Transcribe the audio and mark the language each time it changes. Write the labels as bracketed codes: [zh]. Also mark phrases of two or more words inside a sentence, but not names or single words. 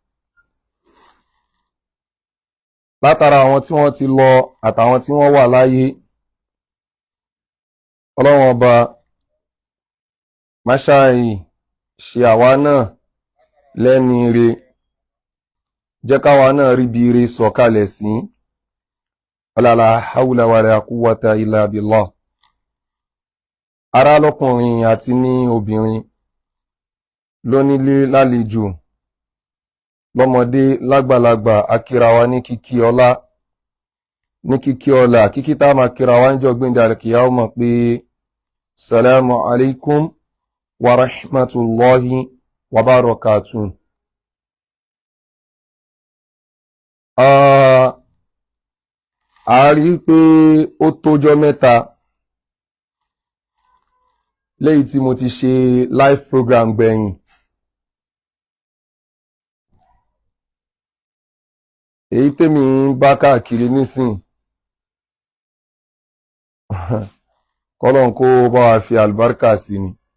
[yo] Látara àwọn tí wọ́n ti lọ àtàwọn tí wọ́n wà láyé, Ọlọ́run ọba má ṣàì ṣe àwa náà lẹ́ni ire, jẹ́ káwa náà rí bí ire sọ̀kalẹ̀ sí. [ar] لا حول ولا قوة إلا بالله. [yo] Ará lọ́kùnrin àti ní obìnrin, lónílé lálejò, lọ́mọdé lágbàlagbà, akíra wa ní kíkí ọlá, ní kíkí ọlá, kíkí tá máa kíra wa níjọ́ gbíndà al-qiyamah pé [ar] سلام عليكم ورحمة الله وبركاته. [yo] A rí pé ó tójọ́ mẹ́ta léyìí tí mo ti ṣe [en] live program [yo] gbẹ̀yìn. Èyí tèmi ń bá káàkiri nísìn kọ́lọ́n kó bá wa fi àlùbáríkà sí ni.